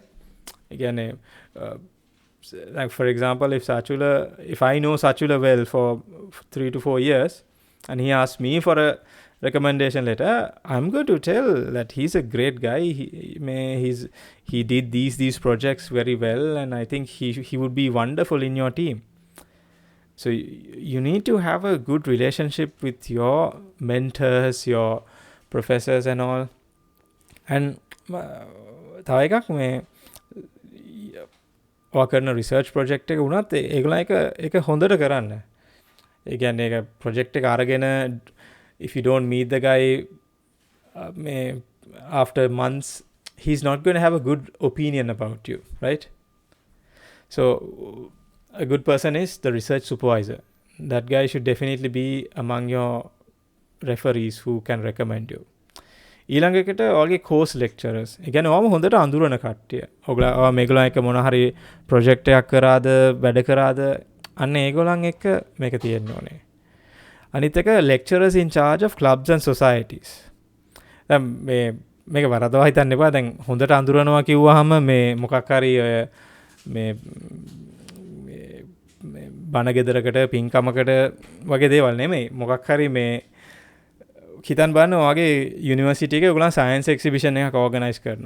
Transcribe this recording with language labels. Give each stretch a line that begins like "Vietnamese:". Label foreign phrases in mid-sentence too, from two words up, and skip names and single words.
English: Again, like for example, if I know Sachula well for 3 to 4 years and he asks me for a recommendation letter, I'm going to tell that he's a great guy, he did these projects very well, and I think he would be wonderful in your team. So you need to have a good relationship with your mentors, your professors and all.
Sinhala: And තව එකක් ඔයා කරන
English: research project
Sinhala: එක වුණත් ඒගොල්ලෝ ඒක හොඳට කරන්න. ඒ කියන්නේ ඒක ප්‍රොජෙක්ට් එක අරගෙන
English: if you don't meet the guy after months, he's not going to have a good opinion about you, right? So a good person is the research supervisor. That guy should definitely be among your referees who can recommend you.
Sinhala: ඊළඟ එකට ඔයාගේ
English: course lecturers.
Sinhala: ඒ කියන්නේ ඔයාම හොඳට අඳුරන කට්ටිය. ඔයා මේගොල්ලෝ එක්ක මොන හරි project එකක් කරාද වැඩ කරාද අන්න ඒගොල්ලන් එක්ක මේක තියෙන්න ඕනේ. අනිත් එක
English: lecturers in charge of clubs and societies.
Sinhala: දැන් මේක වරදවා හිතන්න එපා. දැන් හොඳට අඳුරනවා කිව්වහම මේ මොකක් හරි මේ බණ ගෙදරකට පින්කමකට වගේ දේවල් නෙමෙයි. මොකක් හරි මේ හිතන් බලන්න ඔයාගේ යුනිවර්සිටි එකේ ඔයගොල්ලන්
English: science exhibition
Sinhala: එකක් ඕගනයිස් කරනවා.